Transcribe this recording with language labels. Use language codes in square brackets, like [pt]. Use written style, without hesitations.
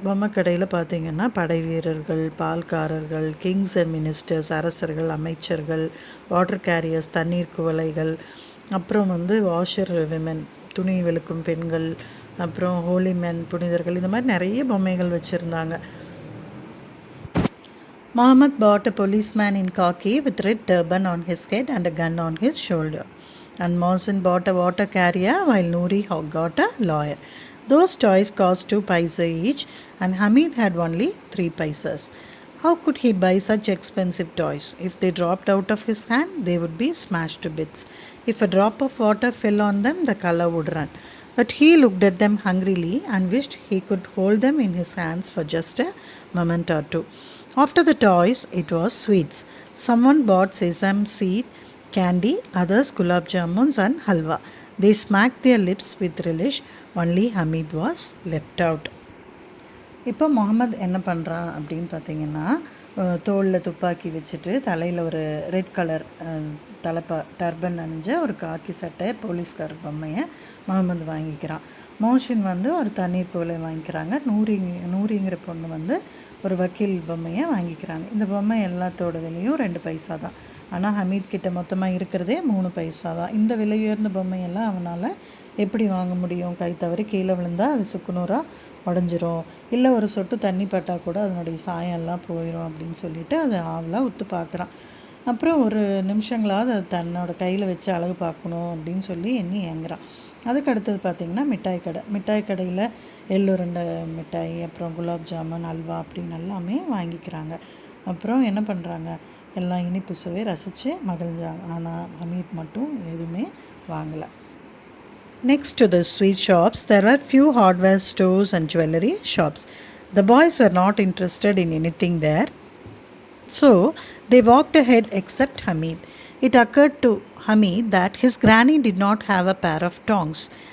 [ta] பொம்மை கடையில் பார்த்திங்கன்னா படை வீரர்கள், பால்காரர்கள், [en] kings and ministers, [ta] அரசர்கள், அமைச்சர்கள், [en] water carriers, [ta] தண்ணீர் குவளைகள், அப்புறம் [en] washer women, [ta] துணி வெளுக்கும் பெண்கள், அப்புறம் [en] holy men, [ta] புனிதர்கள், இந்த மாதிரி நிறைய பொம்மைகள் வச்சுருந்தாங்க. [en] Muhammad bought a policeman in khaki with red turban on his head and a gun on his shoulder. And Mohsin bought a water carrier while Noori got a lawyer. Those toys cost 2 paisa each and Hamid had only 3 paisas. How could he buy such expensive toys? If they dropped out of his hand, they would be smashed to bits. If a drop of water fell on them, the color would run. But he looked at them hungrily and wished he could hold them in his hands for just a moment or two. After the toys, it was sweets. Someone bought sesame seed candy, others gulab jamuns and halwa. They smacked their lips with relish. Only Hamid was left out. [ta] இப்போ முகமது என்ன பண்ணுறான் அப்படின்னு பார்த்தீங்கன்னா, தோளில் துப்பாக்கி வச்சுட்டு தலையில் ஒரு [en] red colour turban [ta] அணிஞ்ச ஒரு காக்கி சட்டை போலீஸ்கார் பொம்மையை முகமது வாங்கிக்கிறான். மோஷின் ஒரு தண்ணீர் குவளை வாங்கிக்கிறாங்க. நூரிங்கிற பொண்ணு ஒரு வக்கீல் பொம்மையை வாங்கிக்கிறாங்க. இந்த பொம்மை எல்லாத்தோட விலையும் 2 பைசா தான். ஆனால் ஹமீத் கிட்ட மொத்தமாக இருக்கிறதே 3 பைசா தான். இந்த விலை உயர்ந்த பொம்மையெல்லாம் அவனால் எப்படி வாங்க முடியும்? கை தவறி கீழே விழுந்தால் அது சுக்குநூறாக உடஞ்சிரும், இல்லை ஒரு சொட்டு தண்ணி பட்டால் கூட அதனுடைய சாயம்லாம் போயிடும் அப்படின்னு சொல்லிட்டு அதை ஆவலாக உத்து பார்க்குறான். அப்புறம் ஒரு நிமிஷங்களாவது அது தன்னோட கையில் வச்சு அழகு பார்க்கணும் அப்படின்னு சொல்லி எண்ணி ஏங்குறான். அதுக்கு அடுத்தது பார்த்திங்கன்னா மிட்டாய் கடையில் எள்ளுருண்டை மிட்டாய், அப்புறம் குலாப் ஜாமுன், அல்வா அப்படின்னு எல்லாமே வாங்கிக்கிறாங்க. அப்புறம் என்ன பண்ணுறாங்க, எல்லாம் இனிப்பு சுவை ரசித்து மகிழ்ந்தாங்க. ஆனால் ஹமீத் மட்டும் எதுவுமே வாங்கலை. [en] Next to the sweet shops, there were few hardware stores and jewelry shops. The boys were not interested in anything there, so they walked ahead except Hamid. It occurred to Hamid that his granny did not have a pair of tongs.